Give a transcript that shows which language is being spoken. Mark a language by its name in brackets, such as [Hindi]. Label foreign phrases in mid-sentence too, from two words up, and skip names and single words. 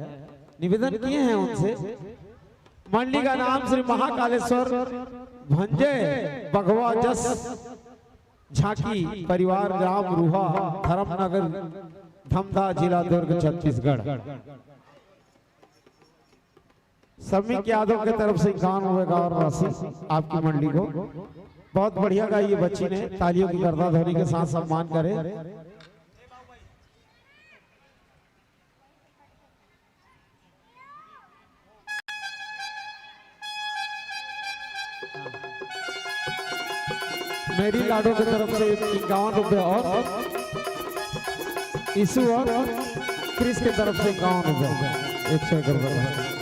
[Hindi] निवेदन किए हैं उनसे, मंडली का नाम श्री महाकालेश्वर भंजय बघवा जस झांकी परिवार, ग्राम रूहा, धर्मनगर, धमधा, जिला दुर्ग, छत्तीसगढ़। समीक यादव की तरफ से 51 और राशि आपकी मंडली को। बहुत बढ़िया गाई ये बच्ची ने, तालियों की गर्दा ध्वनि के साथ सम्मान करे। मेरी लाडो की तरफ से 51 रुपए और ईसु और क्रिस की तरफ से 51 रुपए, 101 रुपए।